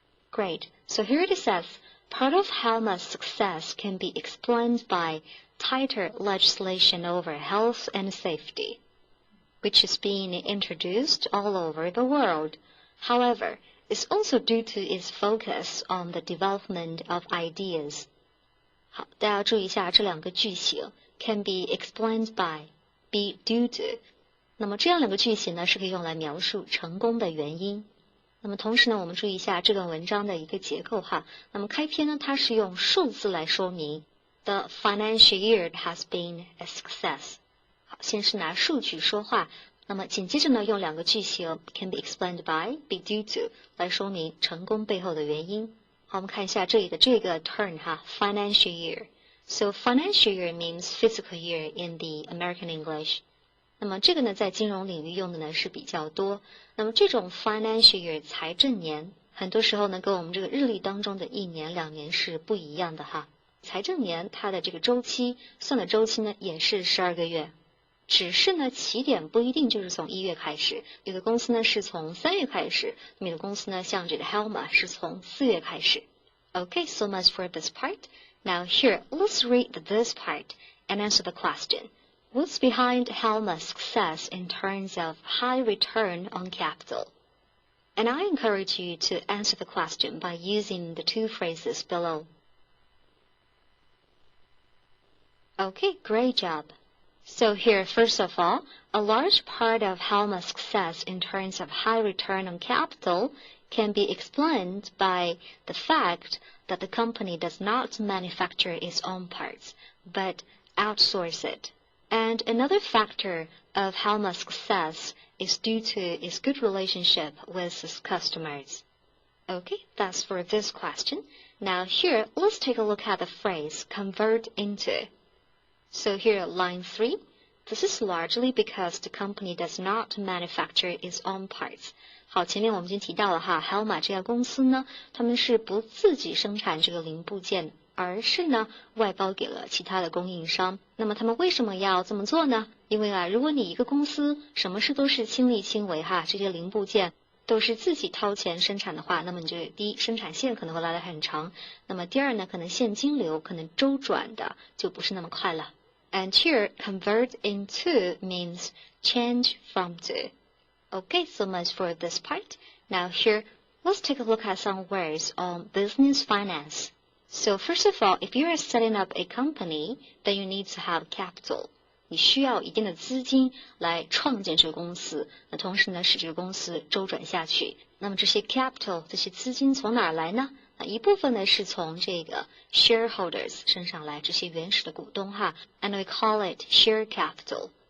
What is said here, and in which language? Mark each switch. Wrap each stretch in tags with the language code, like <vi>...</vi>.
<en>Great. So here it says, part of Halma's success can be explained by tighter legislation over health and safety, which is being introduced all over the world. However, it's also due to its focus on the development of ideas.</en> <zh>好，大家注意一下这两个句型</zh> <en>can be explained by, be due to.</en> <zh>那么这样两个句型呢，是可以用来描述成功的原因。那么同时呢，我们注意一下这段文章的一个结构哈。那么开篇呢，它是用数字来说明</zh> <en>The financial year has been a success.</en> <zh>好，先是拿数据说话，那么紧接着呢，用两个句型</zh> <en>can be explained by, be due to</en> <zh>来说明成功背后的原因。好，我们看一下这里的这个 term 哈 ，financial year.</zh> <en>So financial year means fiscal year in the American English.</en> <zh>那么这个呢，在金融领域用的呢是比较多。那么这种 financial year 财政年，很多时候呢跟我们这个日历当中的一年、两年是不一样的哈。财政年它的这个周期算的周期呢也是12个月。只是呢，起点不一定就是从1月开始，有的公司呢是从3月开始，那么有的公司呢，像这个 Helma 是从4月开始。</zh> <en>Okay, so much for this part. Now here, let's read this part and answer the question. What's behind Helma's success in terms of high return on capital? And I encourage you to answer the question by using the two phrases below. Okay, great job. So here, first of all, a large part of Helma's success in terms of high return on capital can be explained by the fact that the company does not manufacture its own parts, but outsource it. And another factor of Helma's success is due to its good relationship with its customers. Okay, that's for this question. Now here, let's take a look at the phrase convert into. So here, line 3, this is largely because the company does not manufacture its own parts.</en> <zh>好，前面我们已经提到了哈 ，Helma 这家公司呢，他们是不自己生产这个零部件，而是呢外包给了其他的供应商。那么他们为什么要这么做呢？因为啊，如果你一个公司什么事都是亲力亲为哈，这些零部件都是自己掏钱生产的话，那么你就第一生产线可能会拉得很长，那么第二呢，可能现金流可能周转的就不是那么快了。</zh> <en>And here, convert into means change from to. Okay, so much for this part. Now here, let's take a look at some words on business finance. So first of all, if you are setting up a company, then you need to have capital.</en> <zh>你需要一定的资金来创建这个公司，那同时呢，使这个公司周转下去。那么这些 capital 这些资金从哪儿来呢？一部分呢是从这个 shareholders 身上来，这些原始的股东哈 ，</zh> <en>and we call it share capital。</en>